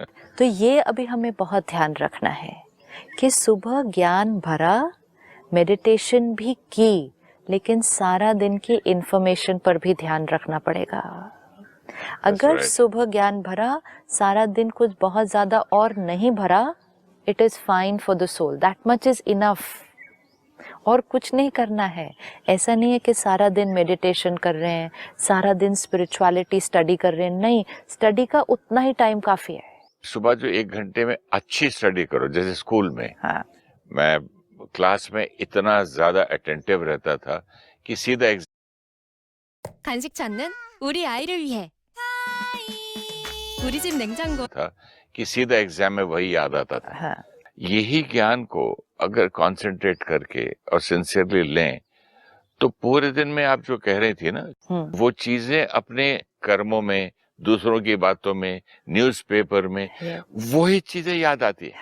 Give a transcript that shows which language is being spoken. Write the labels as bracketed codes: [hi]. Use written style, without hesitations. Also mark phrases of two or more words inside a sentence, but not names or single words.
[hi] तो ये अभी हमें बहुत ध्यान रखना है कि सुबह ज्ञान भरा, मेडिटेशन भी की, लेकिन सारा दिन की इंफॉर्मेशन पर भी ध्यान रखना पड़ेगा। अगर सुबह ज्ञान भरा, सारा दिन कुछ बहुत ज़्यादा और नहीं भरा, [en] It is fine for the soul, that much is enough. [hi] और कुछ नहीं करना है। ऐसा नहीं है कि सारा दिन मेडिटेशन कर रहे हैं, सारा दिन [en] spirituality study [hi] कर रहे हैं, नहीं, स्टडी का उतना ही टाइम काफ़ी है। सुबह जो 1 घंटे में अच्छी स्टडी करो, जैसे स्कूल में, हाँ, मैं क्लास में इतना ज्यादा अटेंटिव रहता था कि सीधा [ko] 간식 찾는 우리 아이를 위해 우리 집 냉장고 [hi] था कि सीधा एग्जाम में वही याद आता था। हाँ, यही ज्ञान को अगर कंसंट्रेट करके और सिंसियरली लें तो पूरे दिन में आप जो कह रही थी ना, वो चीजें अपने कर्मों में, दूसरों की बातों में, न्यूज़पेपर में, वही चीजें याद आती है,